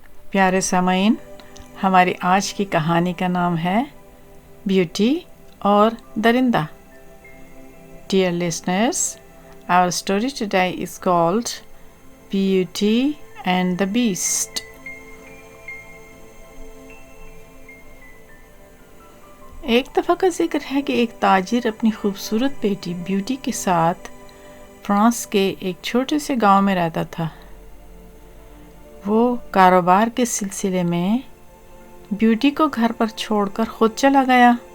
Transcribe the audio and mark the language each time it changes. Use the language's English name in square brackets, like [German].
[Urdu] پیارے سامعین، ہماری آج کی کہانی کا نام ہے بیوٹی اور درندہ. [English] Dear listeners, our story today is called Beauty and the Beast. [Urdu] ایک دفعہ کا ذکر ہے کہ ایک تاجر اپنی خوبصورت بیٹی بیوٹی کے ساتھ فرانس کے ایک چھوٹے سے گاؤں میں رہتا تھا. وہ کاروبار کے سلسلے میں بیوٹی کو گھر پر چھوڑ کر خود چلا گیا.